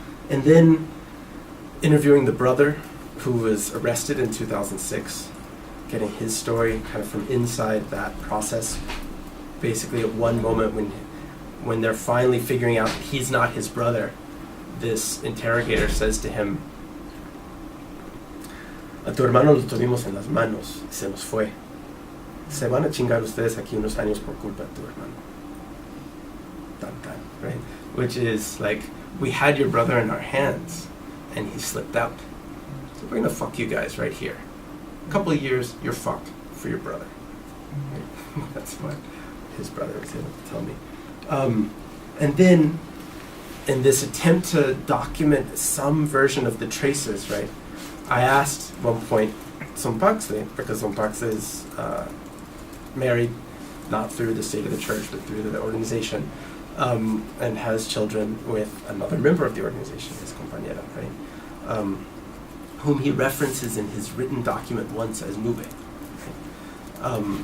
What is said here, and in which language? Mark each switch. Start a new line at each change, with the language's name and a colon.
English: And then interviewing the brother who was arrested in 2006, getting his story kind of from inside that process. Basically at one moment when they're finally figuring out that he's not his brother, this interrogator says to him,
Spanish: "A tu hermano lo tuvimos en las manos, se nos fue. Se van a chingar ustedes aquí unos años por culpa de tu hermano." Tan tan,
English: right? Which is like, we had your brother in our hands, and he slipped out. So we're gonna fuck you guys right here. A couple of years, you're fucked for your brother. Right? That's what his brother was able to tell me. And then, in this attempt to document some version of the traces, right, I asked at one point Tzompaxtle, because Tzompaxtle is married, not through the state of the church, but through the organization, and has children with another member of the organization, his compañera, right, whom he references in his written document once as Nube. Right?